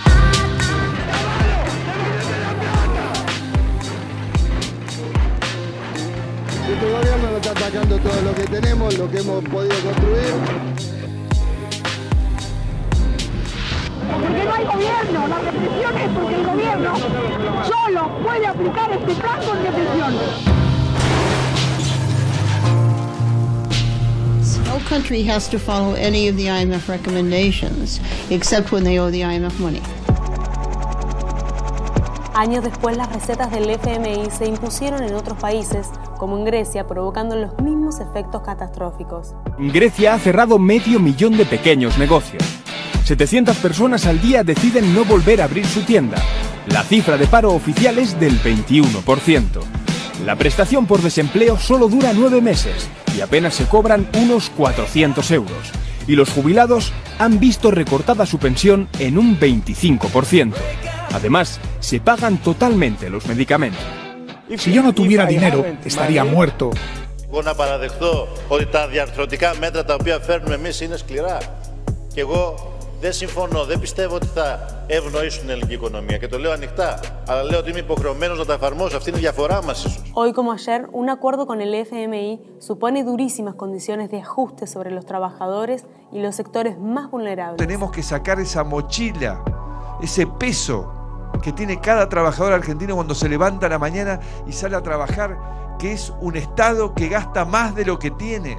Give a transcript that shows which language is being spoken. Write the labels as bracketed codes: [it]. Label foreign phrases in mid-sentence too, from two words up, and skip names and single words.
[es] Este gobierno nos está atacando todo lo que tenemos, lo que hemos podido construir. Porque no hay gobierno, la represión es porque el gobierno solo puede aplicar este plan con represión. [en] No country has to follow any of the IMF recommendations, except when they owe the IMF money. [es] Años después, las recetas del FMI se impusieron en otros países, como en Grecia, provocando los mismos efectos catastróficos. Grecia ha cerrado 500.000 de pequeños negocios. 700 personas al día deciden no volver a abrir su tienda. La cifra de paro oficial es del 21%. La prestación por desempleo solo dura 9 meses y apenas se cobran unos 400 euros. Y los jubilados han visto recortada su pensión en un 25%. Además, se pagan totalmente los medicamentos. Si yo no tuviera dinero, estaría muerto. [el] Εγώ να παραδεχθώ ότι τα διαρθρωτικά μέτρα τα οποία φέρνουμε εμείς είναι σκληρά. Και εγώ δεν συμφωνώ, δεν πιστεύω ότι θα ευνοήσουν την ελληνική οικονομία. Και το λέω ανοιχτά, αλλά λέω ότι είμαι υποχρεωμένος να τα εφαρμόσω. Αυτή είναι η διαφορά μας ίσως. [es] Hoy como ayer, un acuerdo con el FMI supone durísimas condiciones de ajuste sobre los trabajadores y los sectores más vulnerables. Tenemos que sacar esa mochila, ese peso que tiene cada trabajador argentino cuando se levanta a la mañana y sale a trabajar, que es un Estado que gasta más de lo que tiene.